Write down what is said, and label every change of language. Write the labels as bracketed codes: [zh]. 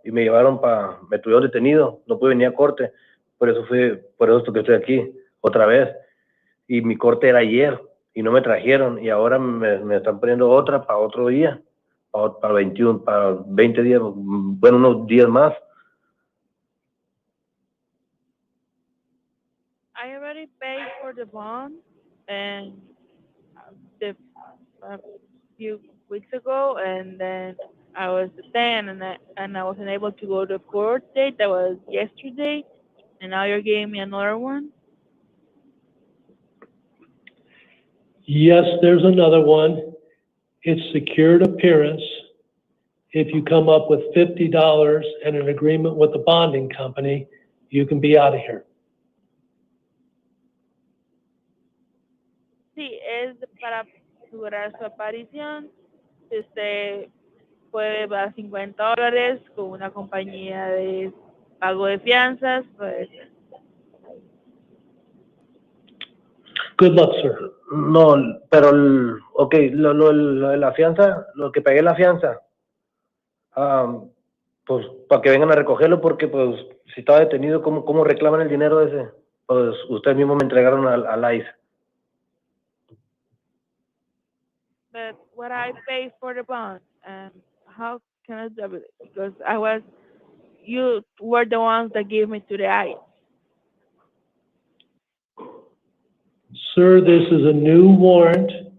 [es] Y me llevaron me tuvieron detenido, no pude venir a corte, por eso es que estoy aquí otra vez. Y mi corte era ayer y no me trajeron y ahora me están poniendo otra para otro día, para 20 días, bueno, unos días más. [en] I already paid for the bond and a few weeks ago, and then I was detained and I wasn't able to go to court date. That was yesterday, and now you're giving me another one. Yes, there's another one. It's secured appearance. If you come up with $50 and an agreement with the bonding company, you can be out of here. [es] Sí, es para asegurar su aparición. Si usted puede dar $50 con una compañía de pago de fianzas, pues [en] Good luck, sir. [es] No, pero, ok, lo de la fianza, lo que pagué la fianza, pues para que vengan a recogerlo, porque pues si estaba detenido, ¿cómo reclaman el dinero ese? Pues ustedes mismos me entregaron al ICE. [en] but what I paid for the bond, and how can I do it? Because you were the ones that gave me to the ICE. Sir, this is a new warrant.